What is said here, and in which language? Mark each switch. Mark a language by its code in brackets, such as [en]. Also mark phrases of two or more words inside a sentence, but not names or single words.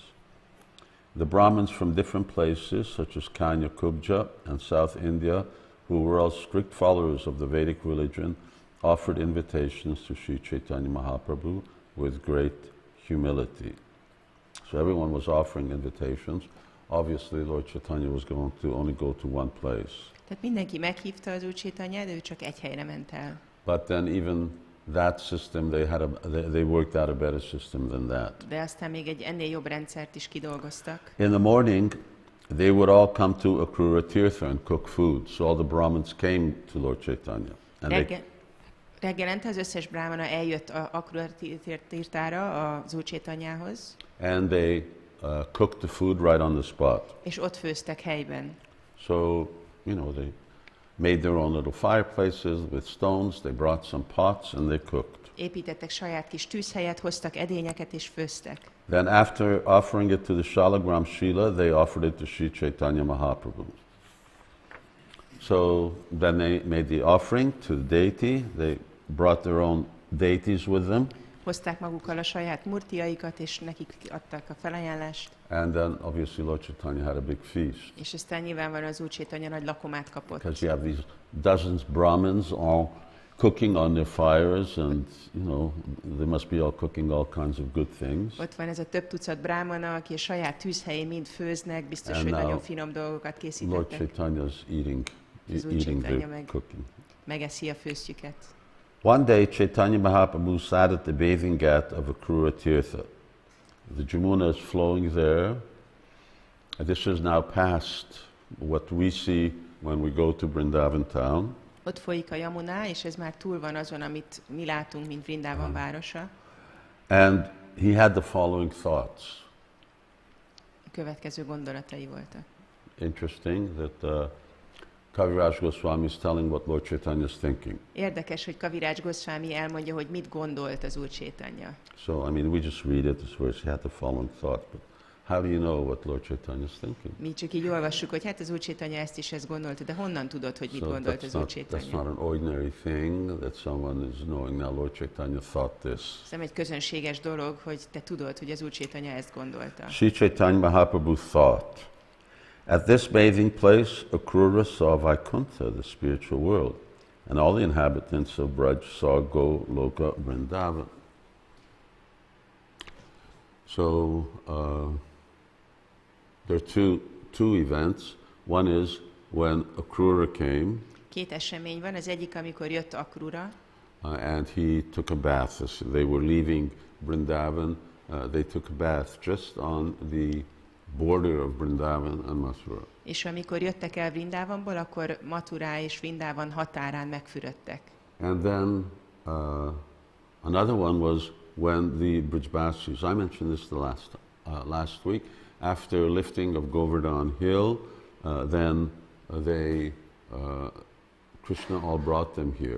[en] The Brahmins from different places, such as Kanya Kubja and South India, who were all strict followers of the Vedic religion, offered invitations to Sri Chaitanya Mahaprabhu with great humility. So everyone was offering invitations. Obviously, Lord Chaitanya was going to only go to one place. [hu] Tehát mindenki meghívta az Úr Chaitanyát, de ő csak egy helyre ment el. [en] But then even that system, they worked out a better system than that. [hu] De aztán még egy ennél jobb rendszert is kidolgoztak. [en] In the morning, they would all come to Akrura Tirtha and cook food. So all the Brahmins came to Lord Chaitanya. And [hu] Reggelente az összes brahmana eljött a Akrura Tirtára az Úr Chaitanyához. [en] And they cooked the food right on the spot. [hu] És ott főztek helyben. [en] So, they made their own little fireplaces with stones. They brought some pots and they cooked. [hu] Építettek saját kis tűzhelyet, hoztak edényeket és főztek. [en] Then after offering it to the Shalagram Shila, they offered it to Sri Chaitanya Mahaprabhu. So then they made the offering to the deity. They brought their own deities with them. [hu] Hozták magukkal a saját murtiaikat, és nekik adták a felajánlást. [en] And then obviously Lord Chaitanya had a big feast. [hu] És aztán nyilvánvalóan az Úr Chaitanya nagy lakomát kapott. [en] Because you have these dozens Brahmins all cooking on their fires, and they must be all cooking all kinds of good things. [hu] Ott van ez a több tucat brahmana, aki a saját tűzhelyén mind főznek, biztos, [en] And [hu] hogy [en] now [hu] nagyon finom dolgokat [en] Lord [hu] készítettek. [en] Chaitanya is eating [hu] Az Úr [en] eating [hu] Chaitanya [en] their cooking. [hu] megeszi a főztjüket. [en] One day, Caitanya Mahaprabhu sat at the bathing ghat of Akrura Tirtha. The Jamuna is flowing there. This is now past what we see when we go to Vṛndāvana town. [hu] Ott folyik a Yamuna, és ez már túl van azon, amit mi látunk, mint Vṛndāvana városa. [en] And he had the following thoughts. [hu] A következő gondolatai voltak. [en] Interesting that Kaviraj Goswami is telling what Lord Chaitanya is thinking. [hu] Érdekes, hogy Kaviraj Goswami elmondja, hogy mit gondolt az Úr Chaitanya. [en] So, I mean, we just read it, this verse, he had the following thought, but how do you know what Lord Chaitanya is thinking? [hu] Mi csak így olvassuk, hogy hát az Úr Chaitanya ezt gondolta, de honnan tudod, hogy mit gondolt az Úr [en] That's [hu] Chaitanya? [en] not an ordinary thing that someone is knowing. Now, Lord Chaitanya thought this. [hu] Ez nem egy közönséges dolog, hogy te tudod, hogy az Úr Chaitanya ezt gondolta. [en] Sri Chaitanya Mahaprabhu thought, at this bathing place, Akrura saw Vaikuntha, the spiritual world, and all the inhabitants of Braj saw Goloka Vṛndāvana. So, there are two events. One is when Akrura came, [hu] Két esemény van, az egyik, amikor jött Akrura, [en] and he took a bath. They were leaving Vṛndāvana. They took a bath just on the border of Vṛndāvana and Mathura. [hu] és amikor jöttek el Vṛndāvanból, akkor Mathura és Vṛndāvan határán megfürödtek. [en] And then another one was when the Brijbasis, I mentioned this the last week, after lifting of Govardhan Hill, then Krishna all brought them here.